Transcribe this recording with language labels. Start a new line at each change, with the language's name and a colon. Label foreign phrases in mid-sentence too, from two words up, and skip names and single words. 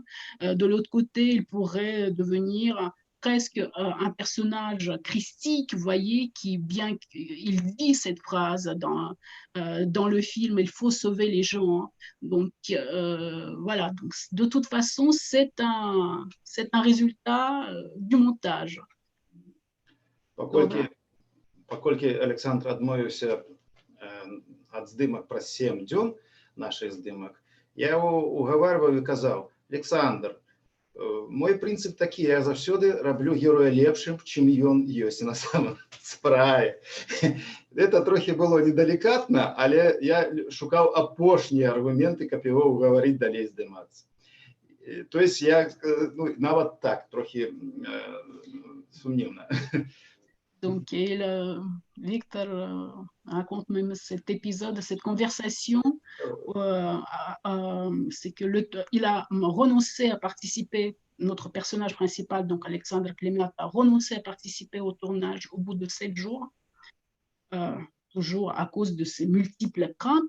French: De l'autre côté, il pourrait devenir presque un personnage christique, vous voyez, qui, bien qu'il dit cette phrase dans le film, il faut sauver les gens. Donc, voilà. Donc, de toute façon, c'est un résultat du montage.
Belarusian: Паколькі Александр адмовіўся ад здымак праз 7 дзён нашых здымак, я яго угаварваў і казаў: Александр, мой прынцып такі, я заўсёды раблю героя лепшым, чым ён ёсць
Russian: на самом
Belarusian: справе. Это трохі было недалікатна, але я шукаў апошнія аргументы, каб яго угаварыць далей здымацца.
Russian: То есть
Belarusian: я, ну, нават так, трохі сумнівна.
French: Donc, Victor raconte même cet épisode, cette conversation, c'est qu'il a renoncé à participer, notre personnage principal, donc Alexandre Klimat, a renoncé à participer au tournage au bout de 7 jours, toujours à cause de ses multiples craintes.